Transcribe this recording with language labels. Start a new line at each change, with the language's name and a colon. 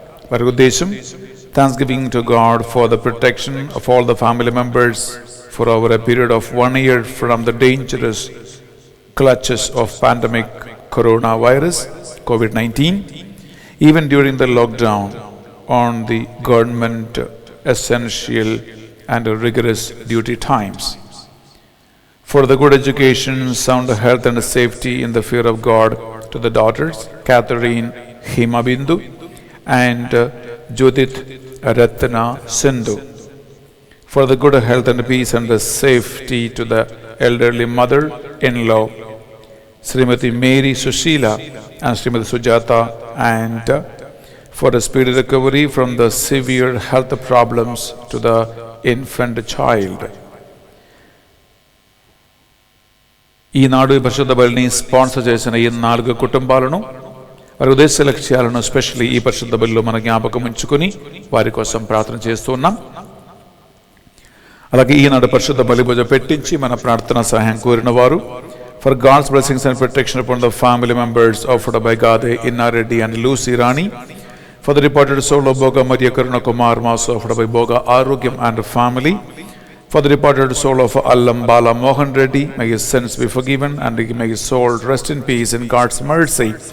Telugu: వారి ఉద్దేశం
English: Thanksgiving to God for the protection of all the family members for over a period of 1 year from the dangerous clutches of pandemic coronavirus COVID-19, even during the lockdown on the government essential and rigorous duty times. For the good education, sound health and safety in the fear of God to the daughters Catherine Himabindu and Judith Ratna Sindhu. For the good health and peace and the safety to the elderly mother-in-law Srimati Mary Sushila and Srimati Sujata, and for a speedy recovery from the severe health problems to the infant child.
Telugu: ఈనాడు పరిశుద్ధ బలిని sponsor చేసిన ఈ 4 కుటుంబాలను వారి ఉద్దేశ లక్ష్యాలను specially ఈ పరిశుద్ధ బలిలో మన జ్ఞాపకం ఉంచుకొని వారి కోసం ప్రార్థన చేస్తూ ఉన్నాం. అలాగే ఈనాడు పరిశుద్ధ బలి పూజ పెట్టించి మన ప్రార్థన సహాయం కోరిన వారు
English: for God's blessings and protection upon the family members offered by Gade Inna Reddy and Lucy Rani, for the departed soul of Boga Maria Karuna Kumar Mas offered by Boga Arugyam and family, for the departed soul of Allam Bala Mohan Reddy, may his sins be forgiven and may his soul rest in peace in God's mercy.